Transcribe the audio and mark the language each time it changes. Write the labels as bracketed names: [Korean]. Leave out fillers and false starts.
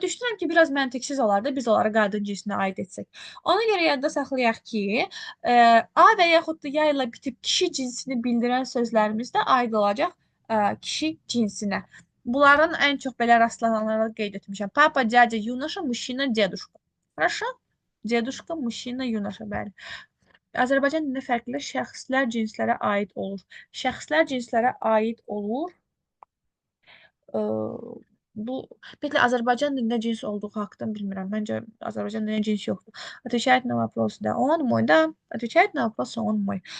[Azerbaijani] Düşünürəm ki, biraz məntiqsiz olar da biz onları qadın cinsinə aid etsək. Ona görə yadda saxlayaq ki, a və yaxud da ya ilə bitib kişi cinsini bildirən sözlərimiz də aid olacaq kişi cinsinə. Bunların ən çox belə rastlananları qeyd etmişəm. [Russian] Papa, dядя, юноша, мужчина, дедушка. Хорошо? Dедушка, mужчина, юноша, [Azerbaijani] bəli. Azərbaycan dilində fərqli şəxslər cinslərə aid olur. Şəxslər cinslərə aid olur. Bu, ümumiyyətlə Azərbaycan dilində cins olduğu haqqında bilmirəm. Məncə Azərbaycan dilində cins yoxdur. [Russian] Отвечает на вопрос, да, он мой, да. Отвечает на вопрос, он мой.